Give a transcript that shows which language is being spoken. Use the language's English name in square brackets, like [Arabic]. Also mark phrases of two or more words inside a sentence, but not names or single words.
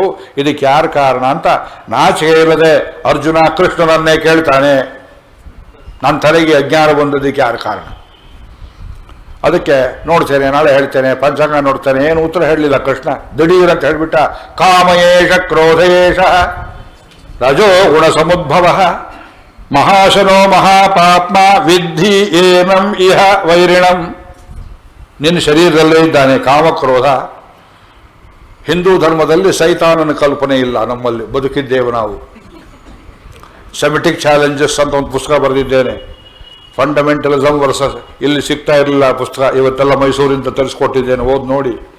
[Kannada] ಇದಕ್ಕೆ ಯಾರು ಕಾರಣ ಅಂತ ನಾಚಿಕೆ ಇಲ್ಲದೆ ಅರ್ಜುನ ಕೃಷ್ಣನನ್ನೇ ಕೇಳ್ತಾನೆ, ನನ್ನ ತಲೆಗೆ ಅಜ್ಞಾನ ಬಂದದಕ್ಕೆ ಯಾರು ಕಾರಣ? ಅದಕ್ಕೆ ನೋಡ್ತೇನೆ, ನಾಳೆ ಹೇಳ್ತೇನೆ, ಪಂಚಾಂಗ ನೋಡ್ತೇನೆ. ಏನು ಉತ್ತರ ಹೇಳಲಿಲ್ಲ ಕೃಷ್ಣ. ದಿಢೀರ್ ಅಂತ ಹೇಳ್ಬಿಟ್ಟ, [Sanskrit] ಕಾಮಯೇಷ ಕ್ರೋಧಯೇಷ ರಜೋ ಗುಣ ಸಮುದ್ಭವ ಮಹಾಶನೋ ಮಹಾಪಾಪ್ಮ ವಿದ್ಧಿ ಏನಂ ಇಹ ವೈರಿಣಂ. [Kannada] ನಿನ್ನ ಶರೀರದಲ್ಲೇ ಇದ್ದಾನೆ ಕಾಮಕ್ರೋಧ. ಹಿಂದೂ ಧರ್ಮದಲ್ಲಿ ಸೈತಾನನ ಕಲ್ಪನೆ ಇಲ್ಲ, ನಮ್ಮಲ್ಲಿ ಬದುಕಿದ್ದೇವೆ ನಾವು. ಸೆಮಿಟಿಕ್ ಚಾಲೆಂಜಸ್ ಅಂತ ಒಂದು ಪುಸ್ತಕ ಬರೆದಿದ್ದೇನೆ. ಫಂಡಮೆಂಟಲಿಸಮ್ ವರ್ಸಸ್, ಇಲ್ಲಿ ಸಿಗ್ತಾ ಇರಲಿಲ್ಲ ಪುಸ್ತಕ, ಇವತ್ತೆಲ್ಲ ಮೈಸೂರಿಂದ ತರಿಸ್ಕೊಟ್ಟಿದ್ದೇನೆ, ಓದಿ ನೋಡಿ.